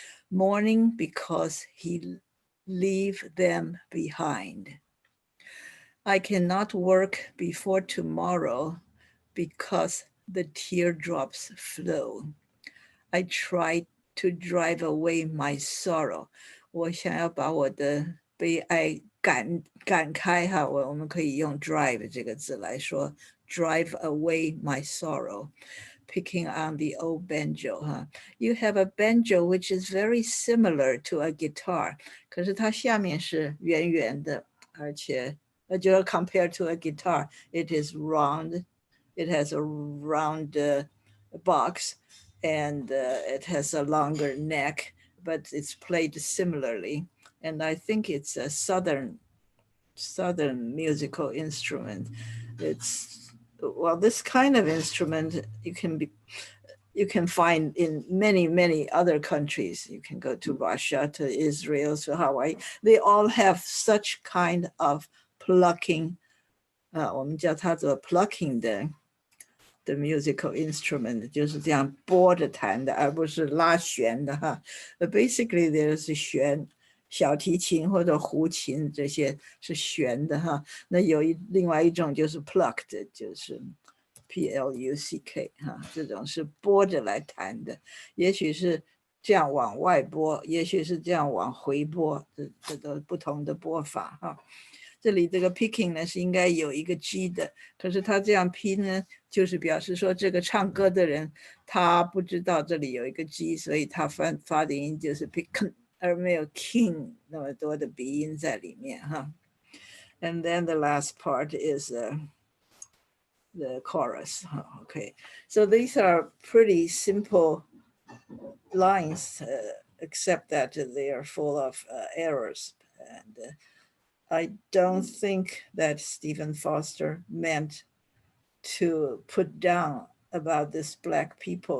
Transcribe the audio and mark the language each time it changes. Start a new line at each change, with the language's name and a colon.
English: Mourning because he leave them behind. I cannot work before tomorrow because the teardrops flow. I try to drive away my sorrow.
Chinese: 我想要把我的悲哀赶开哈，我们可以用 drive 这个字来说
English: drive away my sorrow. Picking on the old banjo, You have a banjo which is very similar to a guitar.
Chinese: 可是它下面是圆圆的，而且就
English: compared to a guitar, it is round. It has a round box. And it has a longer neck, but it's played similarly. And I think it's a southern musical instrument. It's, well, this kind of instrument you can find in many other countries. You can go to Russia, to Israel, to Hawaii. They all have such kind of plucking.
Chinese: 我们叫它做 plucking 的
English: The musical instrument
Chinese: 就是这样拨着弹的，而不是拉弦的哈。
English: Basically, there's
Chinese: 弦，小提琴或者胡琴这些是弦的哈。那另外一种就是 plucked， 就是 P-L-U-C-K 哈，这种是拨着来弹的，也许是这样往外拨，也许是这样往回拨，这都不同的拨法哈。这里这个 picking 呢是应该有一个 G 的，可是他这样拼呢，就是表示说这个唱歌的人他不知道这里有一个 G， 所以他发的音就是 pick， 而没有 king 那么多的鼻音在里面哈。
English: And then the last part is the chorus. Okay, so these are pretty simple lines, except that they are full of errors. And I don't think that Stephen Foster meant to put down about this Black people.